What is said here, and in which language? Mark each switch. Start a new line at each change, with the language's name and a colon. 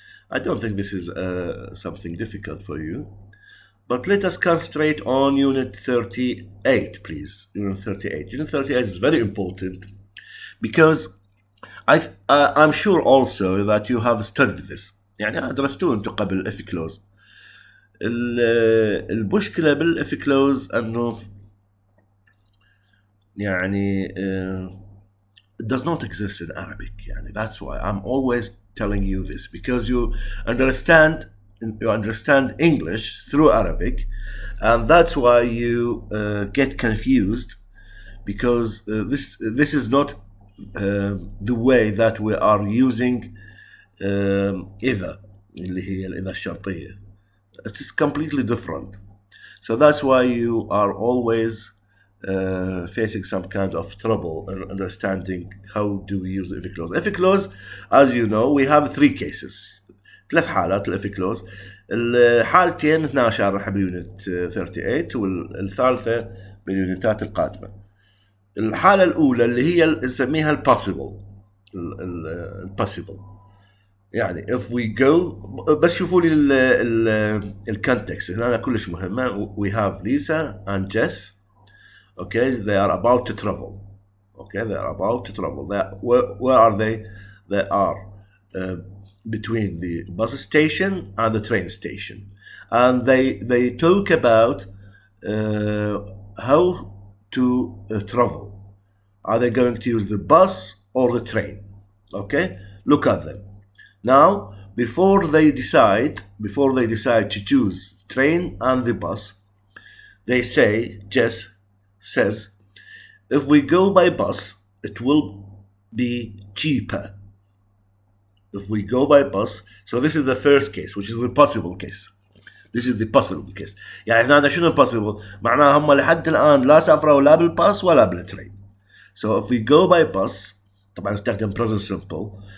English: I don't think this is something difficult for you. But let us concentrate on Unit 38, please. Unit 38. Unit 38 is very important because I'm sure also that you have studied this.
Arabic: يعني درستوه انتم قبل if clause. المشكلة بالإف
English: clause
Arabic: أنه يعني
English: it does not exist in Arabic. يعني that's why I'm always telling you this, because you understand English through Arabic, and that's why you get confused, because this is not the way that we are using
Arabic: إذا اللي هي الإذا الشرطية.
English: It is completely different. So that's why you are always facing some kind of trouble in understanding how do we use the if clause. If clause, as you know, we have three cases.
Arabic: 3 حالات الإف كلوز. الحالتين 12 راح بيونت 38 والثالثة باليونتات القادمة. الحالة الأولى اللي هي نسميها البوسيبل. البوسيبل يعني
English: if we go،
Arabic: بس شوفوا لي الكونتكست هنا كلش مهمة.
English: We have Lisa and Jess. Okay, they are about to travel. Okay, they are about to travel. Where are they? They are between the bus station and the train station, and they talk about how to travel. Are they going to use the bus or the train? Okay, look at them now. Before they decide to choose train and the bus, they say, Jess says, if we go by bus, it will be cheaper. If we go by bus, so this is the first case, which is the possible case. This is the possible case.
Arabic: يعني هذا شنو possible؟ معناها هم لحد الآن لا سافروا لا بالباص ولا بالترين.
English: So if we go by bus،
Arabic: طبعا نستخدم
English: present simple.